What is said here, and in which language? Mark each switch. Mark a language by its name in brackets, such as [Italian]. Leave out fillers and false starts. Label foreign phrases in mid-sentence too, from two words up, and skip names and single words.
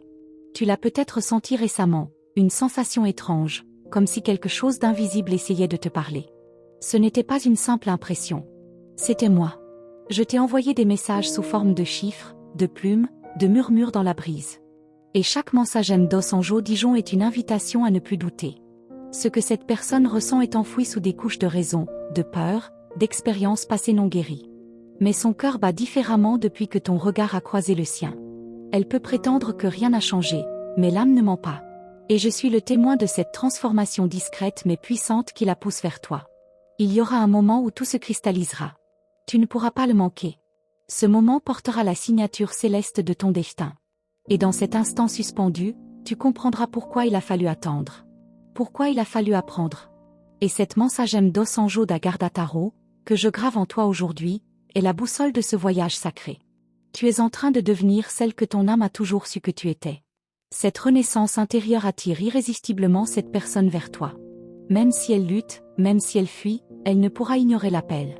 [French] Tu l'as peut-être senti récemment, une sensation étrange, comme si quelque chose d'invisible essayait de te parler. Ce n'était pas une simple impression. C'était moi. Je t'ai envoyé des messages sous forme de chiffres, de plumes, de murmures dans la brise. Et chaque mensagem dos Anjo Dijon est une invitation à ne plus douter. Ce que cette personne ressent est enfoui sous des couches de raison, de peur, d'expériences passées non guéries. Mais son cœur bat différemment depuis que ton regard a croisé le sien. Elle peut prétendre que rien n'a changé, mais l'âme ne ment pas. Et je suis le témoin de cette transformation discrète mais puissante qui la pousse vers toi. Il y aura un moment où tout se cristallisera. Tu ne pourras pas le manquer. Ce moment portera la signature céleste de ton destin. Et dans cet instant suspendu, tu comprendras pourquoi il a fallu attendre. Pourquoi il a fallu apprendre. Et cette mensagem dos Anjo da Guarda Tarot, que je grave en toi aujourd'hui, est la boussole de ce voyage sacré. Tu es en train de devenir celle que ton âme a toujours su que tu étais. Cette renaissance intérieure attire irrésistiblement cette personne vers toi. Même si elle lutte, même si elle fuit, elle ne pourra ignorer l'appel.